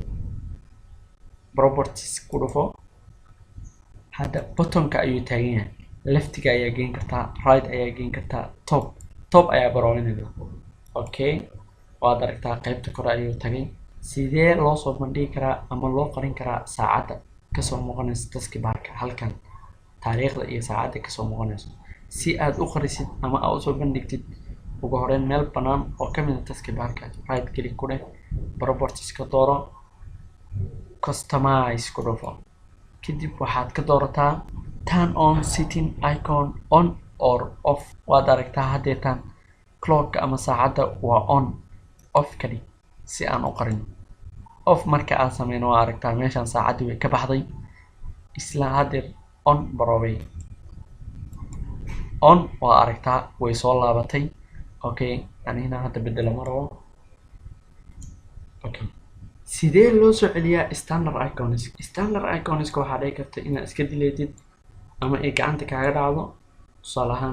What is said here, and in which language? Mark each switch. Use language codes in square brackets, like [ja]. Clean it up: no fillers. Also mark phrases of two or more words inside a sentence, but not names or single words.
[so] properties ku dhufo hadda buttonka ayuu taagan yahay leftiga ayaa geen kartaa right ayaa geen kartaa top ayaa baroolinaya okay waad aragtaa qaybta kore ayuu tagay sidee loo soo bandhigi karaa ama loo qarin karaa saacadda kasoo muuqanaysa taskbarka halkan taariikhda iyo saacadda kasoo muuqanayso si aad u qarisid ama aad usoo bandhigtid ugu horeyn meel bannaan oo kamid ah taskbarka [en] right click [so] ku dheh properties ka dooro customize ku dhufo kadib waxaad ka doorataa [en] turn on setting icon on or off [so] waad aragtaa haddeetan clock ama saacadda waa [en] on off [so] kali si aan u qarin off marka aad sameyno waa aragtaa meeshan saacaddii way ka baxday isla haddeer on baroobay on waa aragtaa way soo laabatay okay anina hadda bedelo ma rabo okay sidee loo soo celiyaa [en] standard icons [so] waxaa dhici karta inaad iska dileetid ama ay gacanta kaaga dhacdo tusaale ahaan